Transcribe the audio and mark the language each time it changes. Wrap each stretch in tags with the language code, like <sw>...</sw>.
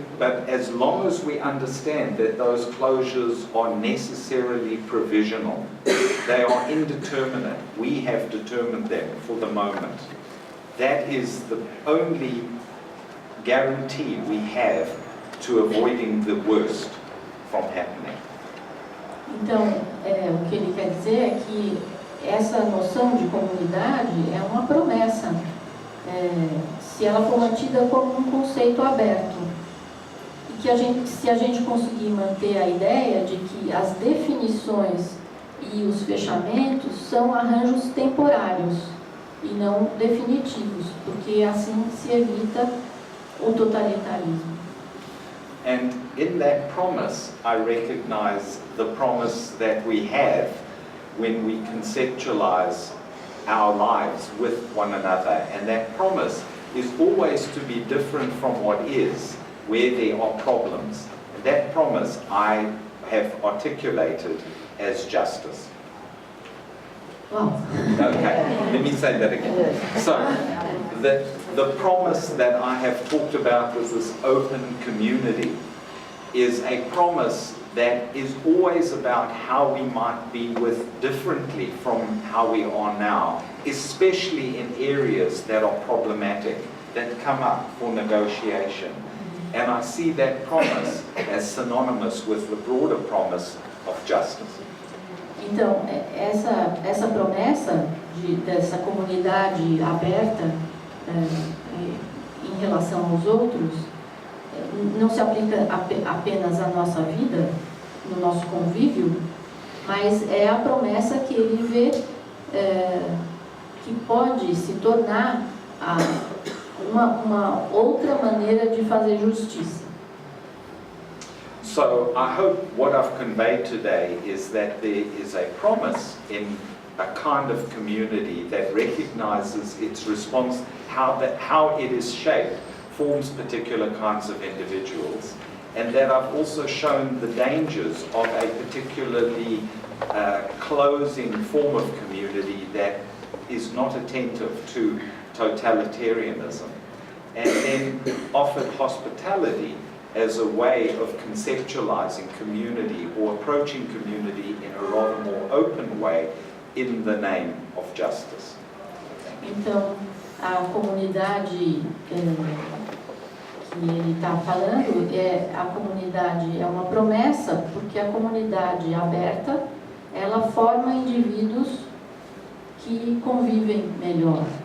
<en>But as long as we understand that those closures are necessarily provisional, they are indeterminate, we have determined them for the moment. That is the only guarantee we have to avoiding the worst from happening.</en> <pt>Então, o que ele quer dizer é que essa noção de comunidade é uma promessa, se ela for mantida como um conceito aberto. que se a gente conseguir manter a ideia de que as definições e os fechamentos são arranjos temporários e não definitivos, porque assim se evita o totalitarismo.</pt> <en>And in that promise, I recognize the promise that we have when we conceptualize our lives with one another. And that promise is always to be different from what is, where there are problems. And that promise I have articulated as justice. Wow. Okay, let me say that again. So, the promise that I have talked about with this open community is a promise that is always about how we might be with differently from how we are now, especially in areas that are problematic, that come up for negotiation. And I see that promise as synonymous with the broader promise of justice.</en> <pt>Então, essa promessa dessa comunidade aberta em relação aos outros não se aplica apenas à nossa vida, no nosso convívio, mas é a promessa que ele vê que pode se tornar uma outra maneira de fazer justiça.</pt> <en>So I hope what I've conveyed today is that there is a promise in a kind of community that recognizes its response, how it is shaped, forms particular kinds of individuals, and that I've also shown the dangers of a particularly closing form of community that is not attentive to totalitarianism, and then offered hospitality as a way of conceptualizing community or approaching community in a rather more open way in the name of justice.</en> <pt>Então, a comunidade que ele está falando, a comunidade é uma promessa, porque a comunidade aberta, ela forma indivíduos que convivem melhor.</pt>